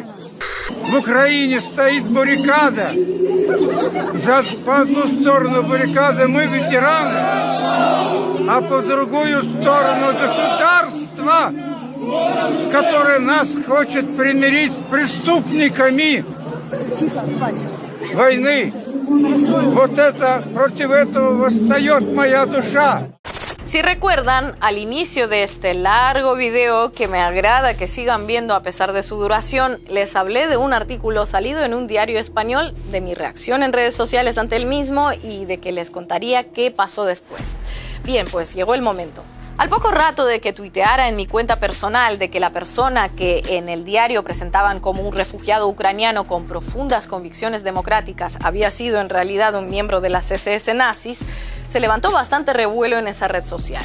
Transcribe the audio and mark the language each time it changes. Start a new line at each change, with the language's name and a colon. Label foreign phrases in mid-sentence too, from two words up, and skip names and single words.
Russian: В Украине стоит баррикада. По одну сторону баррикады мы ветераны, а по другую сторону государство, который нас хочет примирить с преступниками войны. Вот это, против этого восстает моя душа.
Spanish: Si recuerdan, al inicio de este largo video, que me agrada que sigan viendo a pesar de su duración, les hablé de un artículo salido en un diario español, de mi reacción en redes sociales ante el mismo y de que les contaría qué pasó después. Bien, pues llegó el momento. Al poco rato de que tuiteara en mi cuenta personal de que la persona que en el diario presentaban como un refugiado ucraniano con profundas convicciones democráticas había sido en realidad un miembro de las SS nazis, se levantó bastante revuelo en esa red social.